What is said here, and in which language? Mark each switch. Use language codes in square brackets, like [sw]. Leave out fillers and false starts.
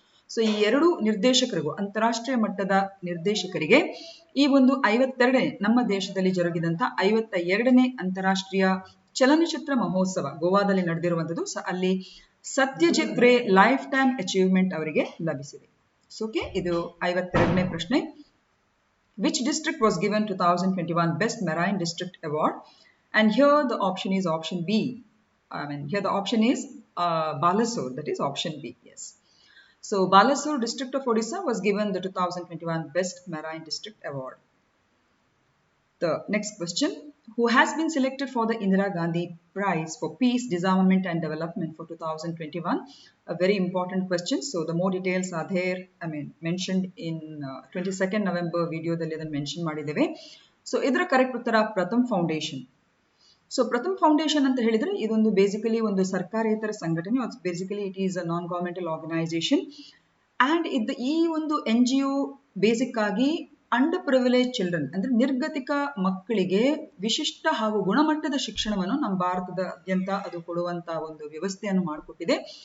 [kn] So ಈ ಎರಡು ನಿರ್ದೇಶಕರಿಗೂ, ಅಂತಾರಾಷ್ಟ್ರೀಯ ಮಟ್ಟದ ನಿರ್ದೇಶಕರಿಗೆ, ಈ ಒಂದು 52ನೇ ನಮ್ಮ ದೇಶದಲ್ಲಿ ಜರುಗಿದಂತ 52ನೇ ಅಂತಾರಾಷ್ಟ್ರೀಯ ಚಲನಚಿತ್ರ ಮಹೋತ್ಸವ ಗೋವಾದಲ್ಲಿ ನಡೆದಿರುವಂಥದ್ದು. ಸೊ ಅಲ್ಲಿ ಸತ್ಯಜಿತ್ ರೇ ಲೈಫ್ ಟೈಮ್ ಅಚೀವ್ಮೆಂಟ್ ಅವರಿಗೆ ಲಭಿಸಿದೆ. ಸೊ ಓಕೆ, ಇದು 52ನೇ ಪ್ರಶ್ನೆ. [en] Which district was given 2021 best marine district award? And here the option is option B. Here the option is Balasore, that is option B. Yes. So Balasore district of Odisha was given the 2021 Best Marine District Award. The next question, who has been selected for the Indira Gandhi Prize for Peace, Disarmament and Development for 2021? A very important question. So the more details are there, mentioned in 22nd November [kn] video dalli adan mention madideve. So idra correct uttara Pratham Foundation. So Pratham foundation ಅಂತ ಹೇಳಿದ್ರೆ ಇದೊಂದು basically ಒಂದು ಸರ್ಕಾರೇತರ ಸಂಘಟನೆ. Basically [en] it is a non governmental organisation and [kn] ಈ ಒಂದು NGO basic ಆಗಿ under privilege children ಅಂದ್ರೆ ನಿರ್ಗತಿಕ ಮಕ್ಕಳಿಗೆ ವಿಶಿಷ್ಟ ಹಾಗೂ ಗುಣಮಟ್ಟದ ಶಿಕ್ಷಣವನ್ನು ನಮ್ಮ ಭಾರತದಾದ್ಯಂತ ಅದು ಕೊಡುವಂತ ಒಂದು ವ್ಯವಸ್ಥೆಯನ್ನು ಮಾಡಿಕೊಟ್ಟಿದೆ.